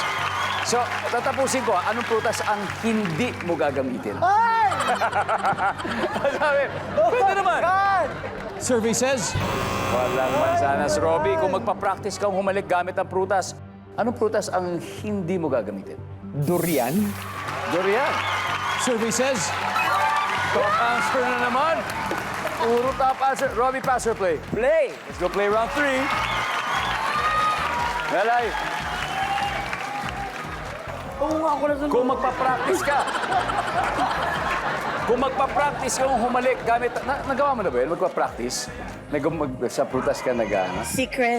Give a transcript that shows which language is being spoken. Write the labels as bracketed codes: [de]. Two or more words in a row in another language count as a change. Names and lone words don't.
[tl] So, tatapusin ko, anong prutas ang hindi mo gagamitin? Ay! Sabi, pwede naman. [en] Survey says, [tl] Walang mansanas, Robby. Kung magpa-practice kang humalik gamit ang prutas, anong prutas ang hindi mo gagamitin? durian. Durian. [en] Survey says, Top answer [tl] na naman. Puro [en] top answer. [tl] Robby, [en] pass or play? [tl] Play. [en] Let's go play round 3. [tl] Melay, Oo nga, ako na kung magpa-practice ka, kung magpa-practice kang humalik gamit... nagawa mo na ba yun? Magpa-practice? Sa prutas ka nag-ano? Secret.